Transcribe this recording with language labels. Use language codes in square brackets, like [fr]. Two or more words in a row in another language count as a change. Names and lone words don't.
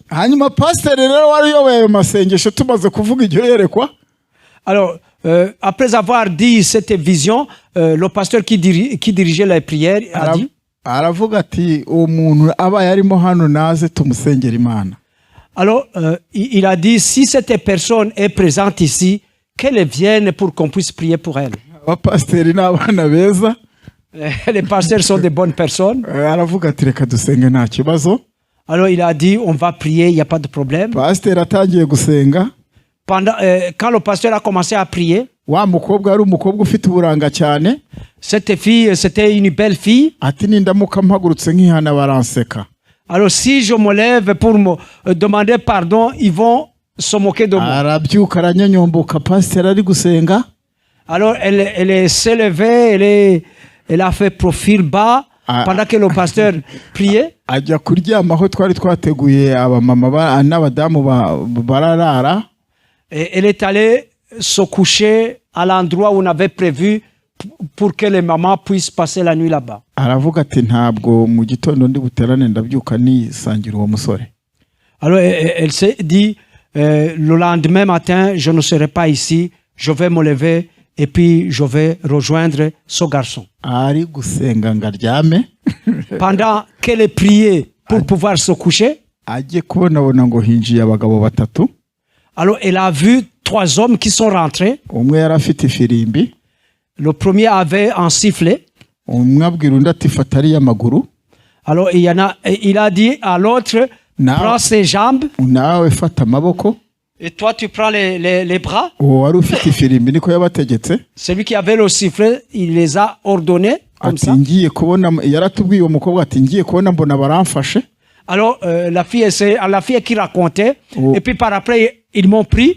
[rw] Hanyuma pasiteri rero wari uyoboye ayo masengesho tumaze kuvuga iryo yerekwa. [fr] Alors après avoir dit cette vision, le pasteur qui dirigeait les prières a dit, [rw] aravuga ati uwo muntu abaye arimo hano naze tumusengera Imana. [fr] Alors il a dit si cette personne est présente ici, qu'elle vienne pour qu'on puisse prier pour elle. [rw] Abapasiteri ni abana beza. [fr] Les pasteurs sont de bonnes personnes. [rw] Aravuga ati reka dusenge nta kibazo. [fr] Alors il a dit on va prier, il n'y a pas de problème. [rw] Pasiteri atangiye gusenga. [fr] Quand le pasteur a commencé à prier, [rw] wa mukobwa ari umukobwa ufite uburanga cyane. [fr] Cette fille, c'était une belle fille. [rw] Ati nindamuka mpagurutse nkihana baranseka. [fr] Alors si je me lève pour me demander pardon, ils vont se moquer de moi. [rw] Arabyuka aranyanyomboka pasiteri ari gusenga. [fr] Alors elle s'est levée, elle a fait profil bas pendant que le pasteur priait. [rw] Ajya kuryama aho twari twateguye abamama n'abadamu bararara. [fr] Et elle est allée se coucher à l'endroit où on avait prévu pour que les mamans puissent passer la nuit là-bas. [rw] Aravuga ati ntabwo mu gitondo ndi buterane ndabyuka nisangira uwo musore. [fr] Alors elle s'est dit le lendemain matin je ne serai pas ici, je vais me lever et puis je vais rejoindre ce garçon. [rw] Ari gusenga ngaryame. [fr] Pendant qu'elle priait pour pouvoir se coucher, [rw] ajye kubonabona ngo hinjiye abagabo batatu. [fr] Alors elle a vu 3 hommes qui sont rentrés. [rw] Umwe yari afite ifirimbi. [fr] Le premier avait un sifflet. [rw] Umwe abwira undi ati fata ariya maguru. [fr] Alors il a dit à l'autre prends ses jambes. [rw] Nawe fata amaboko. [fr] Et toi tu prends les bras. [rw] Uwo wari ufite ifirimbi niko yabategetse. [fr] Celui qui avait le sifflet, il les a ordonnés comme ça. [rw] Ati ngiye kubona yaratubwiye uwo mukobwa ati ngiye kubona mbona baramfashe. [fr] Alors la fille qui racontait et puis par après ils m'ont pris.